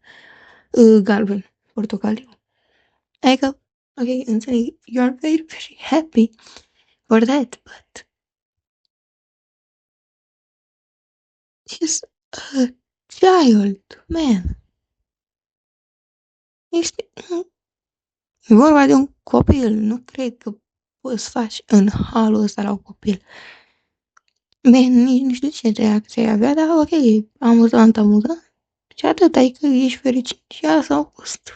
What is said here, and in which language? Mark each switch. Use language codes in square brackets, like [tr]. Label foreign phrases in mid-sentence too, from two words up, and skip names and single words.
[ro] Galben, portocaliu. Adică, ok, înțeleg, [en] you are very, very happy for that, but he's a child, man. [ro] Este vorba de un copil, nu cred că poți să faci în halul ăsta la un copil. Bine, nici nu știu ce reacție ai avea, dar ok, amuzant, amuzant. Și atât, adică ești fericit și asta a fost.